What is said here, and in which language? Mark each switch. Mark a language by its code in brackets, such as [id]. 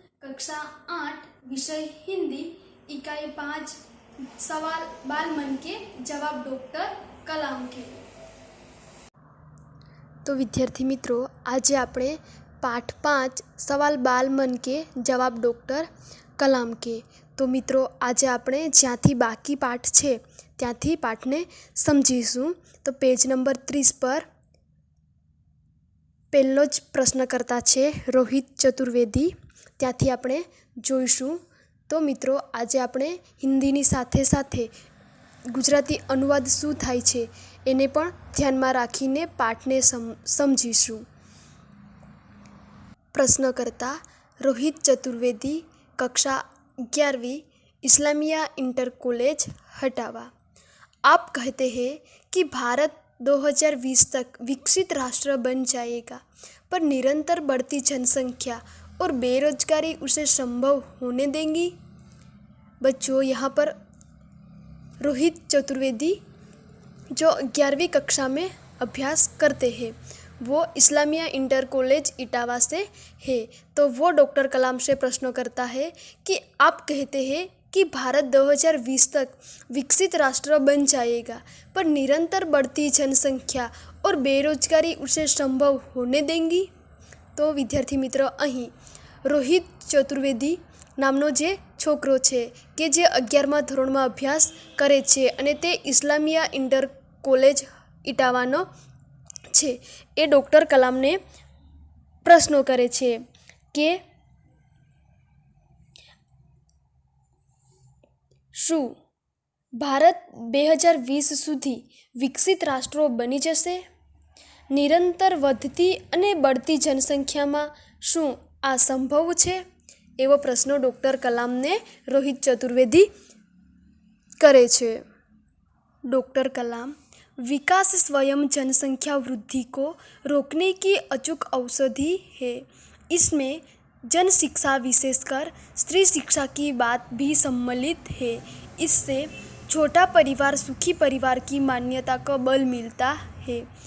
[hi] कक्षा 8 विषय हिंदी इकाई 5 सवाल बाल मन के जवाब डॉक्टर कलाम के। तो विद्यार्थी मित्रों, आज [gu] આપણે [hi] पाठ 5 सवाल बाल मन के जवाब डॉक्टर कलाम के। तो मित्रों, आज [gu] આપણે જ્યાંથી બાકી પાઠ છે ત્યાંથી પાઠને સમજીશું। તો પેજ નંબર 30 પર પહેલો જ પ્રશ્નકર્તા છે રોહિત ચતુર્વેદી, ત્યાંથી આપણે જોઈશું। તો મિત્રો, આજે આપણે હિન્દીની સાથે સાથે ગુજરાતી અનુવાદ શું થાય છે એને પણ ધ્યાનમાં રાખીને પાઠને સમજીશું। [hi] प्रश्नकर्ता रोहित चतुर्वेदी, कक्षा 11वीं, इस्लामिया इंटर कॉलेज हटावा। आप कहते हैं कि भारत 2020 तक विकसित राष्ट्र बन जाएगा, पर निरंतर बढ़ती जनसंख्या और बेरोजगारी उसे संभव होने देंगी। बच्चों, यहाँ पर रोहित चतुर्वेदी जो 11वीं कक्षा में अभ्यास करते हैं वो इस्लामिया इंटर कॉलेज इटावा से है। तो वो डॉक्टर कलाम से प्रश्न करता है कि आप कहते हैं कि भारत 2020 तक विकसित राष्ट्र बन जाएगा, पर निरंतर बढ़ती जनसंख्या और बेरोजगारी उसे संभव होने देंगी। तो विद्यार्थी मित्र, [gu] અહીં રોહિત ચતુર્વેદી નામનો જે છોકરો છે કે જે 11મા ધોરણમાં અભ્યાસ કરે છે અને તે ઇસ્લામિયા ઇન્ટર કોલેજ ઇટાવાનો છે, એ ડૉક્ટર કલામને પ્રશ્નો કરે છે કે શું ભારત 2020 સુધી વિકસિત રાષ્ટ્રો બની જશે? નિરંતર વધતી અને બઢતી જનસંખ્યામાં શું આ સંભવ છે? એવો પ્રશ્ન ડૉક્ટર કલામને રોહિત ચતુર્વેદી કરે છે। [hi] डॉक्टर कलाम, विकास स्वयं जनसंख्या वृद्धि को रोकने की अचूक औषधि है। इसमें जन शिक्षा, विशेषकर स्त्री शिक्षा की बात भी सम्मिलित है। इससे छोटा परिवार सुखी परिवार की मान्यता को बल मिलता है।